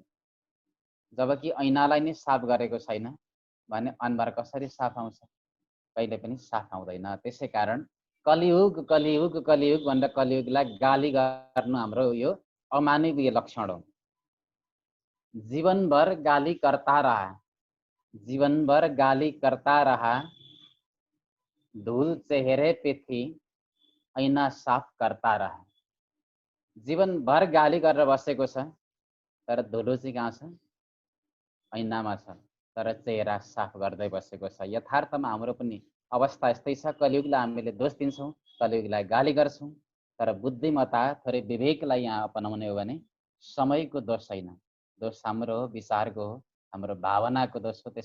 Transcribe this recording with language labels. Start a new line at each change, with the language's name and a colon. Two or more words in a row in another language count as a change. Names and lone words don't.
Nepali: जबकि ऐनालाई नै साफ गरेको छैन भने अनुहार कसरी साफ आउँछ? कहिले पनि साफ आउँदैन। त्यसै कारण कलियुग कलियुग कलियुग भनेर कलियुगलाई गाली गर्नु हाम्रो यो अमानवीय लक्षण हो।
Hindi: जीवनभर गाली करता रहा, जीवनभर गाली करता रहा, धूल चेहरे पे थी, ऐना साफ करता रहा।
Nepali: जीवनभर गाली गरेर बसेको छ, तर धुलो चाहिँ कहाँ छ? ऐनामा छ, तर चेहरा साफ गर्दै बसेको छ। यथार्थमा हाम्रो पनि अवस्था यस्तै छ। कलियुगलाई हामीले दोष दिन्छौँ, कलियुगलाई गाली गर्छौँ, तर बुद्धिमत्ता थोरै विवेकलाई यहाँ अपनाउने हो भने समयको दोष छैन, दोष हाम्रो हो, विचारको हो, हाम्रो भावनाको दोष हो।